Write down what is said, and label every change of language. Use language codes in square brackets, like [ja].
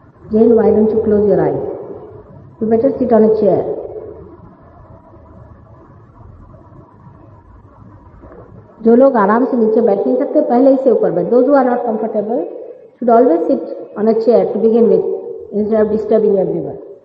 [en] Jane, why don't you close your eyes? You better sit on a chair. [hi] जो लोग आराम से नीचे बैठ नहीं सकते पहले ही से ऊपर बैठ. [en] Those who are not comfortable should always sit on a chair to begin with instead of disturbing everyone.